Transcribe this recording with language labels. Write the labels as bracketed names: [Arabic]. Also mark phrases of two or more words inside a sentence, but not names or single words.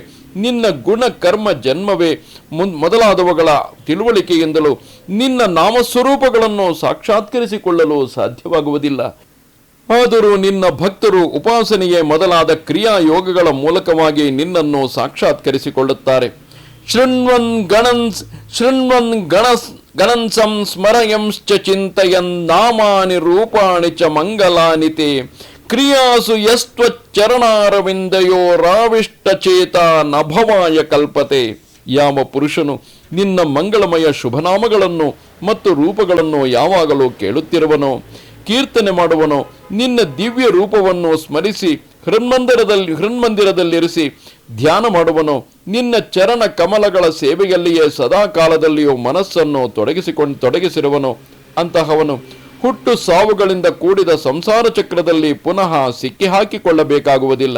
[Kannada] ನಿನ್ನ ಗುಣ ಕರ್ಮ ಜನ್ಮವೇ ಮೊದಲಾದವುಗಳ ತಿಳುವಳಿಕೆಯಿಂದಲೂ ನಿನ್ನ ನಾಮಸ್ವರೂಪಗಳನ್ನು ಸಾಕ್ಷಾತ್ಕರಿಸಿಕೊಳ್ಳಲು ಸಾಧ್ಯವಾಗುವುದಿಲ್ಲ. ಆದರೂ ನಿನ್ನ ಭಕ್ತರು ಉಪಾಸನೆಯೇ ಮೊದಲಾದ ಕ್ರಿಯಾಯೋಗಗಳ ಮೂಲಕವಾಗಿ ನಿನ್ನನ್ನು ಸಾಕ್ಷಾತ್ಕರಿಸಿಕೊಳ್ಳುತ್ತಾರೆ. [Sanskrit] ಶೃಣ್ವನ್ ಗಣನ್ ಸ್ಮರಯಂಶ್ಚ ಚಿಂತಯನ್ ನಾಮಾನಿ ರೂಪಾಣಿ ಚ ಮಂಗಲಾನಿ ತೇ ಕ್ರಿಯಾಸು ಯಸ್ತ್ವಚ್ಚರಣಾರವಿಂದಯೋ ರಾವಿಷ್ಟಚೇತ ನಭವಾಯ ಕಲ್ಪತೆ. [Kannada] ಯಾವ ಪುರುಷನು ನಿನ್ನ ಮಂಗಳಮಯ ಶುಭನಾಮಗಳನ್ನು ಮತ್ತು ರೂಪಗಳನ್ನು ಯಾವಾಗಲೂ ಕೇಳುತ್ತಿರುವನೋ, ಕೀರ್ತನೆ ಮಾಡುವನೋ, ನಿನ್ನ ದಿವ್ಯ ರೂಪವನ್ನು ಸ್ಮರಿಸಿ ಹೃನ್ಮಂದಿರದಲ್ಲಿರಿಸಿ ಧ್ಯಾನ ಮಾಡುವನೋ, ನಿನ್ನ ಚರಣ ಕಮಲಗಳ ಸೇವೆಯಲ್ಲಿಯೇ ಸದಾ ಕಾಲದಲ್ಲಿಯೂ ಮನಸ್ಸನ್ನು ತೊಡಗಿಸಿರುವನೋ, ಅಂತಹವನು ಹುಟ್ಟು ಸಾವುಗಳಿಂದ ಕೂಡಿದ ಸಂಸಾರ ಚಕ್ರದಲ್ಲಿ ಪುನಃ ಸಿಕ್ಕಿಹಾಕಿಕೊಳ್ಳಬೇಕಾಗುವುದಿಲ್ಲ.